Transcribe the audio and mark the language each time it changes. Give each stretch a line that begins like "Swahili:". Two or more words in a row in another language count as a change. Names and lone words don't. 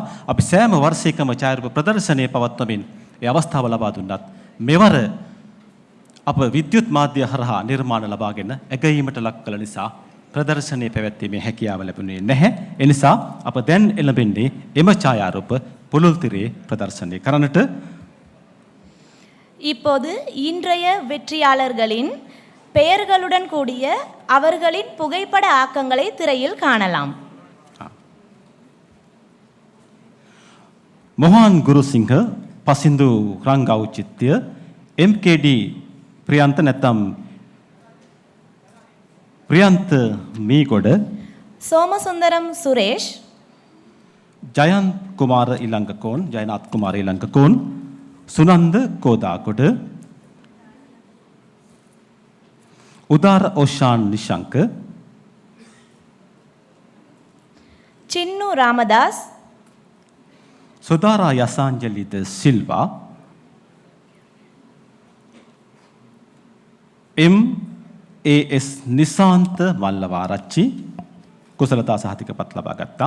Sinhala: අපි සෑම වර්ෂයකම ඡායාරූප ප්‍රදර්ශනය පවත්වමින් ඒ අවස්ථාව ලබා දුන්නත් මෙවර අප විද්‍යුත් මාධ්‍ය හරහා නිර්මාණ ලබාගෙන ඇගයීමට ලක් කළ නිසා ප්‍රදර්ශනයේ පැවැත්වීමේ හැකියාව ලැබුණේ නැහැ. ඒ නිසා අප දැන් එළඹෙන්නේ එම ඡායාරූප පුළුල් තිරයේ ප්‍රදර්ශනය කරන්නට.
Tamil: இப்போது இன்றைய வெற்றியாளர்களின் பெயர்களுடன் கூடிய அவர்களின் புகைப்பட ஆக்கங்களை திரையில் காணலாம்.
Sinhala: මොහාන් ගුරුසිංහ පසින්දු රංගෞචිත්‍ය MKD ප්‍රියන්ත නැත්නම් ප්‍රියන්ත මීගොඩ சோமசுந்தரம் சுரேஷ் ජයන්ත් කුමාර ඉලංගකෝන්, ජයනාත් කුමාර ඉලංගකෝන්, සුනන්ද කෝදාකොඩ, උදාර ඕෂාන් නිශංක, चिन्नू रामदास, සුදාරා යසාංජලිද සිල්වා, MAS නිසාන්ත මල්ලවාරච්චි කුසලතා සහතිකපත් ලබා ගත්තා.